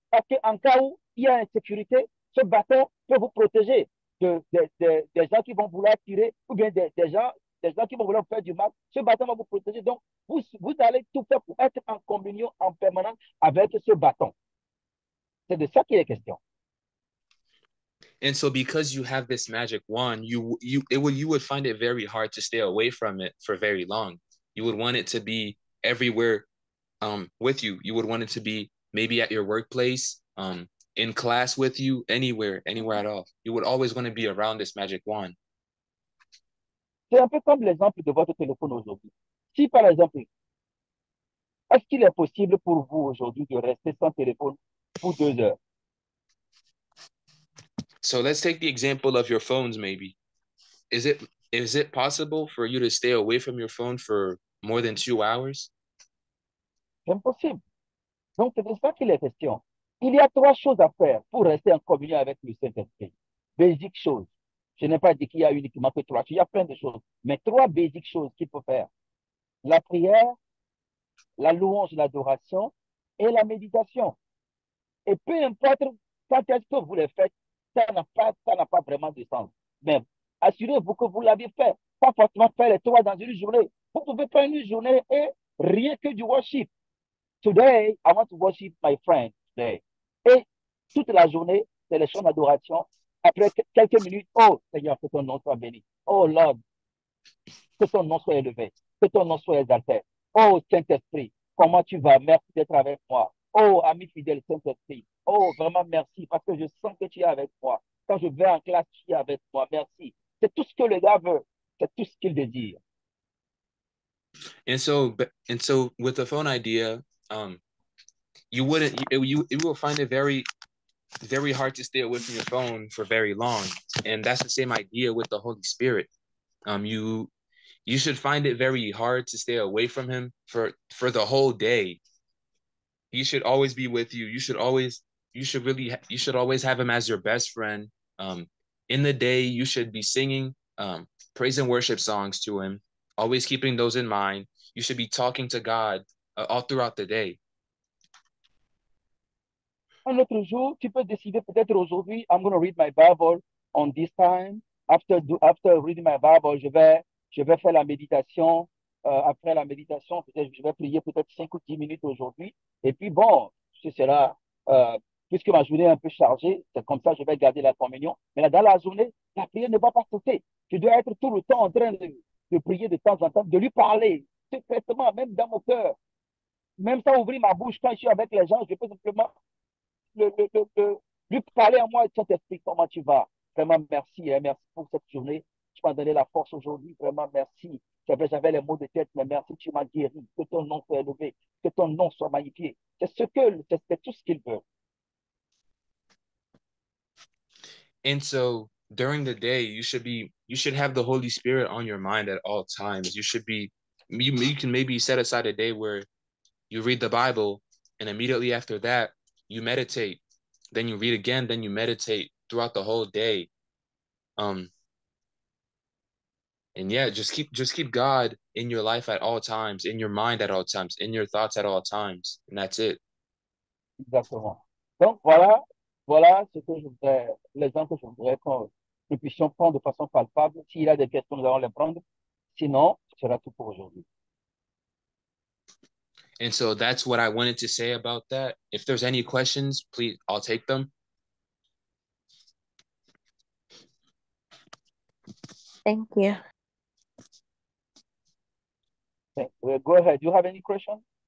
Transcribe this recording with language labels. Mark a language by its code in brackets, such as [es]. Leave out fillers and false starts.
[fr] Parce qu'en cas où il y a insécurité, ce bâton peut vous protéger des gens qui vont vouloir tirer ou bien des gens qui vont vouloir faire du mal. Ce bâton va vous protéger. Donc, vous allez tout faire pour être en communion en permanence avec ce bâton. C'est de ça qu'il est question. [en] And so because you have this magic wand, you would find it very hard to stay away from it for very long. You would want it to be everywhere with you. You would want it to be maybe at your workplace, in class with you, anywhere at all. You would always want to be around this magic wand. [fr] C'est un peu comme l'exemple de votre téléphone aujourd'hui. Si par exemple, est-ce qu'il est possible pour vous aujourd'hui de rester sans téléphone pour 2 heures? [en] So let's take the example of your phones maybe. Is it possible for you to stay away from your phone for more than 2 hours? [fr] C'est impossible. Donc, c'est de ça qu'il est question. Il y a 3 choses à faire pour rester en communion avec le Saint-Esprit. Basic choses. Je n'ai pas dit qu'il y a uniquement que 3 choses. Il y a plein de choses. Mais 3 basic choses qu'il faut faire. La prière, la louange, l'adoration et la méditation. Et peu importe quand est-ce que vous les faites, ça n'a pas vraiment de sens. Mais assurez-vous que vous l'avez fait. Pas forcément faire les 3 dans une journée. Vous pouvez faire une journée et rien que du worship. [en] Today, I want to worship my friend today. [fr] Et toute la journée, c'est les chants d'adoration. Après quelques minutes, oh Seigneur, que ton nom soit béni. [en] Oh Lord, [fr] Que ton nom soit élevé, que ton nom soit exalté. Oh Saint-Esprit, comment tu vas? Merci d'être avec moi. Oh ami fidèle Saint-Esprit, oh vraiment merci parce que je sens que tu es avec moi. Quand je vais en classe, tu es avec moi. Merci. C'est tout ce que le gars veut. C'est tout ce qu'il désire. [en] And so with the phone idea, you wouldn't you will find it very hard to stay away from your phone for very long. And that's the same idea with the Holy Spirit. You should find it very hard to stay away from him for the whole day. He should always be with you. You should always have him as your best friend. In the day, you should be singing praise and worship songs to him, always keeping those in mind. You should be talking to God all throughout the day. [fr] Un autre jour, tu peux décider peut-être aujourd'hui, [en] I'm going to read my Bible on this time. After reading my Bible, [fr] je vais faire la méditation. Après la méditation, peut-être je vais prier peut-être 5 ou 10 minutes aujourd'hui. Et puis bon, ce sera, puisque ma journée est un peu chargée, c'est comme ça, je vais garder la communion. Mais là, dans la journée, la prière ne va pas cesser. Je dois être tout le temps en train de prier de temps en temps, de lui parler secrètement, même dans mon cœur. Même sans ouvrir ma bouche, quand je suis avec les gens, je peux simplement lui parler à moi, Saint-Esprit, comment tu vas? Vraiment, merci, hein, merci pour cette journée. Tu m'as donné la force aujourd'hui. Vraiment, merci. J'avais les mots de tête, mais merci, tu m'as guéri. Que ton nom soit élevé, que ton nom soit magnifié. C'est tout ce qu'il veut. [en] And so during the day, you should have the Holy Spirit on your mind at all times. You can maybe set aside a day where you read the Bible, and immediately after that, you meditate. Then you read again, then you meditate throughout the whole day. And yeah, just keep God in your life at all times, in your mind at all times, in your thoughts at all times, and that's it. [fr] Exactement. Donc, voilà l'exemple que je voudrais que nous puissions prendre de façon palpable. S'il y a des questions, nous allons les prendre. Sinon, ce sera tout pour aujourd'hui. [en] And so that's what I wanted to say about that. If there's any questions, please, I'll take them. Thank you. Okay. Go ahead. Do you have any question?